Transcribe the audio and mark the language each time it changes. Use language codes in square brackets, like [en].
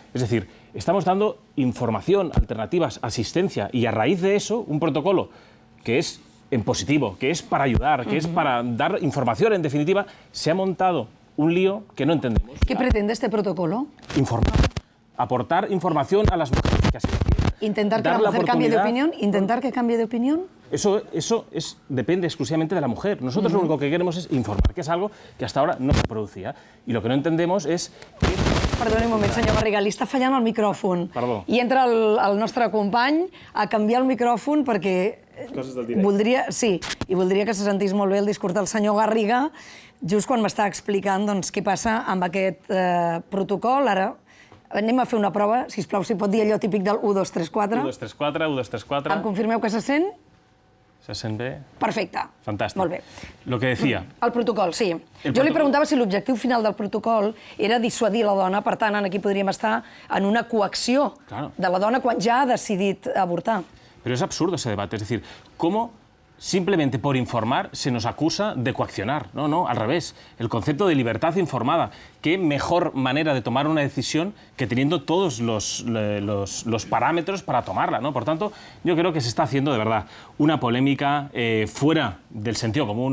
[es] Es decir, estamos dando información, alternativas, asistencia y a raíz de eso un protocolo que es en positivo, que es para ayudar, que es para dar información, en definitiva, se ha montado un lío que no entendemos. ¿Qué pretende este protocolo? Informar, aportar información a las mujeres que así lo quieren. ¿Intentar que la mujer cambie de opinión? ¿Intentar que cambie de opinión? Eso depende exclusivamente de la mujer. Nosotros lo único que queremos es informar, que es algo que hasta ahora no se producía. Y lo que no entendemos es que... [ca] Perdoni un moment, senyor Garriga, li està fallant el micròfon. Perdó. I entra el nostre company a canviar el micròfon perquè coses del directe. voldria que se sentís molt bé el discurs del senyor Garriga just quan m'està explicant doncs, què passa amb aquest protocol. Ara anem a fer una prova, sisplau, si pot dir allò típic del 1, 2, 3, 4. 1, 2, 3, 4, 1, 2, 3, 4... Em confirmeu que se sent? ¿Se sent bé? Perfecte. Fantàstic. Molt bé. [es] Lo que decía... [ca] El protocol, sí. Jo li preguntava si l'objectiu final del protocol era dissuadir la dona, per tant, aquí podríem estar en una coacció de la dona quan ja ha decidit avortar. [es] Pero es absurdo ese debate, es decir, ¿cómo simplemente por informar se nos acusa de coaccionar? No, no, al revés. El concepto de libertad informada. ¿Qué mejor manera de tomar una decisión que teniendo todos los parámetros para tomarla, ¿no? Por tanto, yo creo que se está haciendo de verdad una polémica fuera del sentido común.